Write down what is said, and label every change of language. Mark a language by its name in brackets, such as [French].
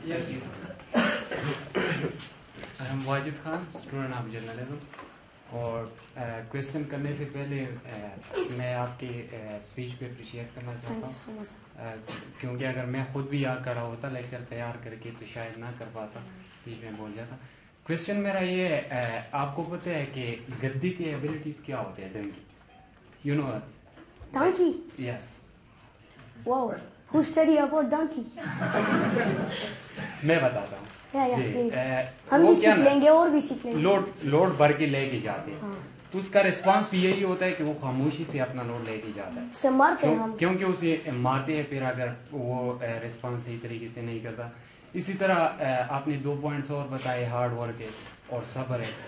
[English] Yes. I am Wajid Khan, student of journalism. [Urdu] اور question کرنے سے پہلے میں آپ کی اسپیچ پہ اپریشیٹ کرنا چاہتا ہوں کیونکہ اگر میں خود بھی یہاں کھڑا ہوتا لیکچر تیار کر کے تو شاید نہ کر پاتا, بیچ میں بول جاتا. کویشچن میرا یہ ہے, آپ کو پتہ ہے کہ گدی کے ایبلٹیز کیا ہوتے ہیں؟ Donkey, [English] You know donkey? Yes. Wow, who study about donkey? [Urdu] میں بتاتا ہوں. ہم بھی سیکھ لیں گے اور بھی سیکھ لیں گے. لوڈ بھر کے لے کے جاتے ہیں تو اس کا ریسپانس بھی یہی ہوتا ہے کہ وہ خاموشی سے اپنا لوڈ لے کے جاتا ہے. اسے مارتے ہیں ہم, کیونکہ اسے مارتے ہیں پھر اگر وہ ریسپانس صحیح طریقے سے نہیں کرتا. اسی طرح آپ نے 2 پوائنٹس اور بتائے, ہارڈ ورک ہے اور صبر ہے.